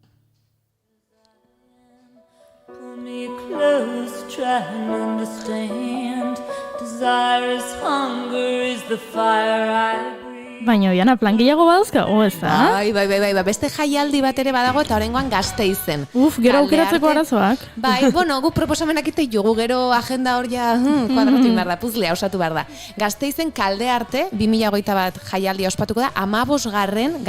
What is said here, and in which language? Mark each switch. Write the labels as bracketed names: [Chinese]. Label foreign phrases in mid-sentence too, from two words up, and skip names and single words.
[English] Pull me close, try and understand. Desire is hunger, is the fire I breathe. [Basque] Baina, Oiana, plan gehiago badazka, ez da? Bai, beste jaialdi bat ere badago eta oraingoan Gasteizen. Gero aukeratzeko arazoak. Bai, gu proposamenak ite jugu, gero agenda hor ja kuadratu behar da, puzlea osatu behar da. Gasteizen kalde arte, 2021 jaialdia ospatuko da, 15.